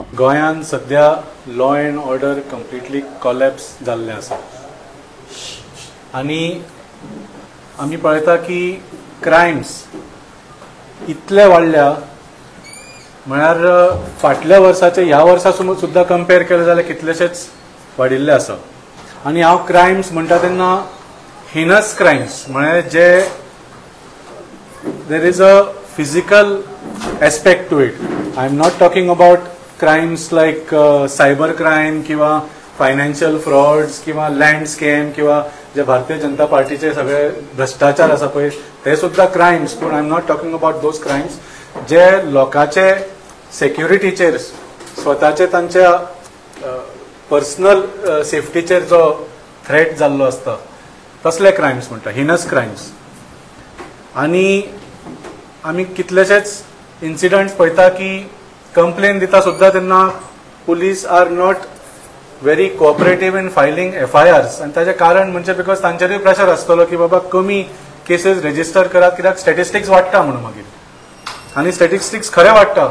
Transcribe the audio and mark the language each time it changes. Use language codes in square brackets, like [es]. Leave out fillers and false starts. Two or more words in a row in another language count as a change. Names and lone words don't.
[kok] गोंयांत सध्या [en] law and order completely collapse [kok] जाल्ले आसा आनी आमी पळयता की क्रायम्स इतले वाडल्या, म्हळ्यार फाटल्या वर्साचे ह्या वर्सा सुद्धा कंपेर केले जाल्यार कितलेशेच वाडिल्ले आसा। आनी हांव क्रायम्स म्हणटा तेन्ना [en] heinous crimes, [kok] म्हळ्यार जे [en] there is a physical aspect to it. I am not talking about crimes like cyber crime [kok] किंवा [en] financial frauds [kok] किंवा [en] land scam [kok] किंवा जे भारतीय जनता पार्टीचे सगळे भ्रष्टाचार आसा पळय ते सुद्धा क्रायम्स, पूण [en] I am not talking about those crimes [kok] जे लोकांचे सेक्युरिटीचेर, स्वताचे तांच्या पर्सनल सेफ्टीचेर जो थ्रेट जाल्लो आसता तसले क्रायम्स म्हणटा, [en] heinous crimes. [kok] आनी आमी कितलेशेच इन्सिडंट्स पळयता की कंप्लेन दिता सुद्धा तेन्ना [en] police are not very cooperative in filing FIRs, [kok] आनी ताचें कारण म्हणजे बिकॉज तांचेरूय प्रेशर आसतलो की बाबा कमी [en] cases register [kok] करात, कित्याक स्टॅटिस्टिक्स वाडटा म्हणून मागीर, आनी स्टॅटिस्टिक्स खरे वाडटा।